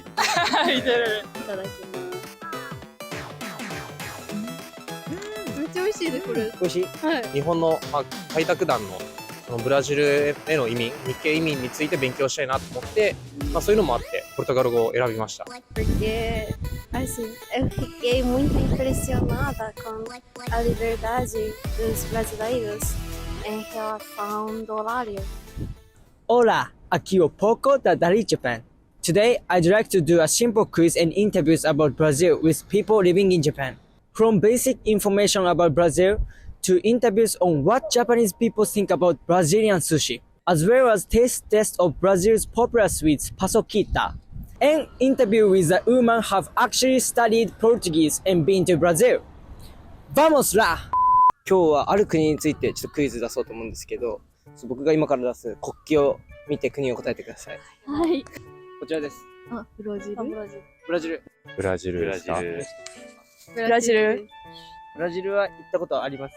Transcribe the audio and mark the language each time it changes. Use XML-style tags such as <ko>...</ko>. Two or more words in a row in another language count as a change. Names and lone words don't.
<ja>いただきます。めっちゃ美味しいです、これ。美味しい。はい。日本の、開拓団のそのブラジルへの移民、日系移民について勉強したいなと思って、そういうのもあってポルトガル語を選びました。</ja> <pt>Porque assim, eu fiquei muito impressionada com a liberdade dos brasileiros em relação do horário. Hola, aqui o Poco da Dari Japan.</pt> <en>Today, I'd like to do a simple quiz and interviews about Brazil with people living in Japan. From basic information about Brazil to interviews on what Japanese people think about Brazilian sushi, as well as taste test of Brazil's popular sweets, paçoquita. An interview with a woman have actually studied Portuguese and been to Brazil.</en> <pt>Vamos lá!</pt> <ja>今日はある国についてちょっとクイズ出そうと思うんですけど、僕が今から出す国旗を見て国を答えてください。はい。こちらです。あ、ブラジル。ブラジル。ブラジルですか？ブラジル。ブラジルは行ったことあります。</ja>